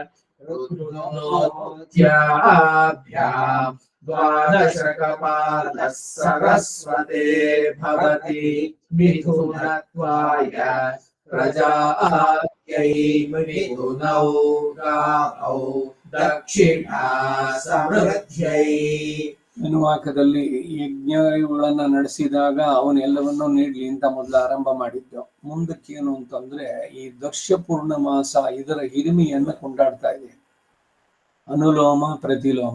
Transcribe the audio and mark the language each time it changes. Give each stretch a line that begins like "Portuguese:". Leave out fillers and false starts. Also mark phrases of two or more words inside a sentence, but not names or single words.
Sanskrit: ऋतुनोत्याभ्याम् द्वादशकपालः सरस्वते भवति मिथुनत्वाय प्रजायै मिथुनौ गावौ दक्षिणा ಸಮೃದ್ಧೈ.
Kannada: ಅನುವಾಕದಲ್ಲಿ ಯಜ್ಞಗಳನ್ನ ನಡೆಸಿದಾಗ ಅವನೆಲ್ಲವನ್ನೂ ನೀಡ್ಲಿ ಅಂತ ಮೊದಲು ಆರಂಭ ಮಾಡಿದ್ದು. ಮುಂದಕ್ಕೇನು ಅಂತಂದ್ರೆ ಈ ದರ್ಶ ಪೂರ್ಣಮಾಸ ಇದರ ಹಿರಿಮೆಯನ್ನ ಕೊಂಡಾಡ್ತಾ ಇದೆ. ಅನುಲೋಮ ಪ್ರತಿಲೋಮ.